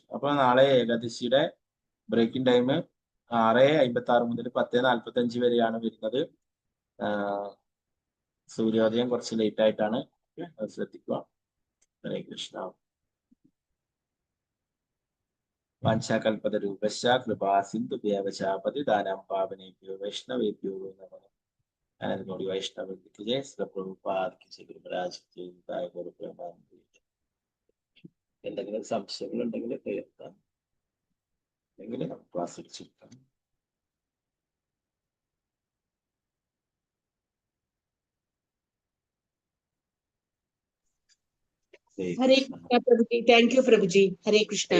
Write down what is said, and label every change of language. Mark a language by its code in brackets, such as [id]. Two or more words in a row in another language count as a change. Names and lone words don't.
[ml] അപ്പൊ നാളെ ഏകാദശിയുടെ [en] breaking time [ml] 6:56 മുതൽ 10:45 വരെയാണ് വരുന്നത്. സൂര്യോദയം കുറച്ച് ലേറ്റ് ആയിട്ടാണ്, ശ്രദ്ധിക്കുക. [sa] ഹരേ കൃഷ്ണ. വാഞ്ചാകൽപതരൂപശ്ച കൃപാ സിന്ധുഭ്യവ ച പതിതാനാം പാവനേഭ്യോ വൈഷ്ണവേഭ്യോ നമഃ. [ml] അനന്തകോടി വൈഷ്ണവർക്ക് ജയ. [hi] श्री प्रभुपाद की जय. गुरुमहाराज की जय. गुरुप्रमानंद. [ml] എന്തെങ്കിലും സംശയങ്ങൾ ഉണ്ടെങ്കിൽ കേൾക്കാം, അല്ലെങ്കിൽ നമുക്ക് ക്ലാസ് അടിച്ചിരിക്കാം. [sa] ഹരേ കൃഷ്ണ പ്രഭുജി. [en] thank you [sa] പ്രഭുജി. ഹരേ കൃഷ്ണ.